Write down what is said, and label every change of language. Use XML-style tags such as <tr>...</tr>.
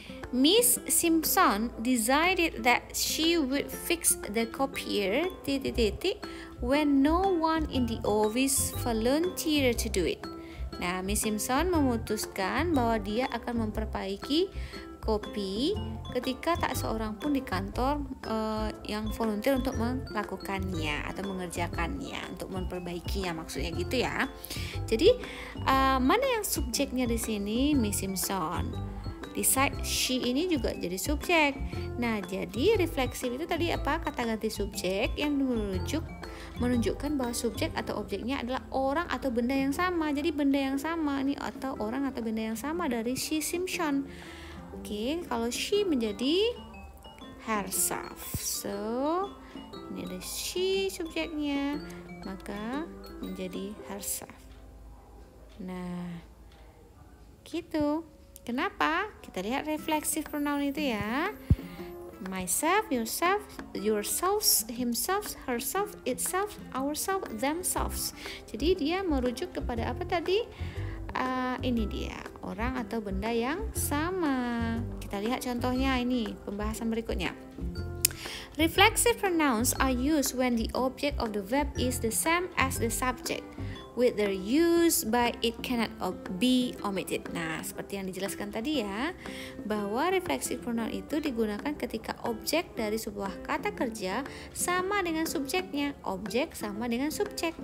<en>Miss Simpson decided that she would fix the copier when no one in the office volunteered to do it.</en> <id>Nah, Miss Simpson memutuskan bahwa dia akan memperbaiki kopi ketika tak seorang pun di kantor yang volunteer untuk melakukannya atau mengerjakannya, untuk memperbaikinya, maksudnya gitu ya. Jadi mana yang subjeknya di sini? Miss Simpson. Decide, she ini juga jadi subjek. Nah, jadi refleksif itu tadi apa? Kata ganti subjek yang menunjukkan bahwa subjek atau objeknya adalah orang atau benda yang sama. Jadi benda yang sama nih atau orang atau benda yang sama dari she Simpson. Oke, kalau she menjadi herself. So, ini ada she subjeknya, maka menjadi herself. Nah, gitu. Kenapa? Kita lihat reflexive pronoun itu ya.</id> <en>Myself, yourself, yourselves, himself, herself, itself, ourselves, themselves.</en> <id>Jadi dia merujuk kepada apa tadi? Ini dia, orang atau benda yang sama. Kita lihat contohnya ini, pembahasan berikutnya.</id> <en>Reflexive pronouns are used when the object of the verb is the same as the subject. With their use by it cannot be omitted.</en> <id>Nah, seperti yang dijelaskan tadi ya, bahwa reflexive pronoun itu digunakan ketika objek dari sebuah kata kerja sama dengan subjeknya, objek sama dengan subjek.</id>